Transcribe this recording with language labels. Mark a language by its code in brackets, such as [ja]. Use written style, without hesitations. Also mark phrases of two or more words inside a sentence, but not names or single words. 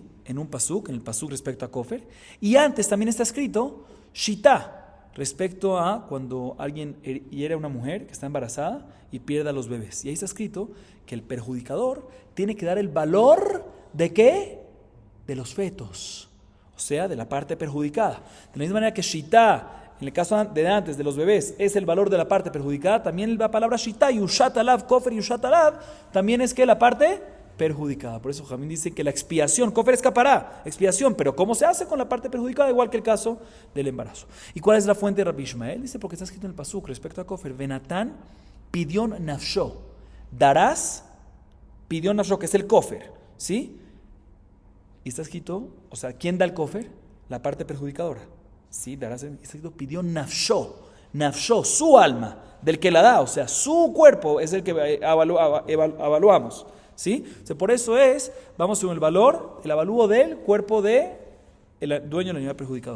[es] En un pasuk, en el pasuk respecto a kofar. Y antes también está escrito shita, respecto a cuando alguien hiere a una mujer que está embarazada y pierda a los bebés. Y ahí está escrito que el perjudicador tiene que dar el valor de ¿qué? De los fetos. O sea, de la parte perjudicada. De la misma manera que shita, en el caso de antes, de los bebés, es el valor de la parte perjudicada, también la palabra shita, [he] יושת עליו, כופר יושת עליו, [es] también es que la parte perjudicada. Por eso Jamín dice que la expiación, kofar es capará, expiación, pero ¿cómo se hace con la parte perjudicada? Igual que el caso del embarazo. ¿Y cuál es la fuente de Rabbi Ishmael? Dice, porque está escrito en el pasuk respecto a kofar, [he] ונתן פדיון נפשו, [es] darás [he] פדיון נפשו, [es] que es el kofar, ¿sí? Y está escrito, o sea, ¿quién da el kofar? La parte perjudicadora. Sí, darás, está escrito, [he] פדיון נפשו, [es] su alma, del que la da, o sea, su cuerpo es el que evaluamos. ¿Sí? O sea, por eso vamos con el valor, el avalúo del cuerpo del dueño del animal perjudicador.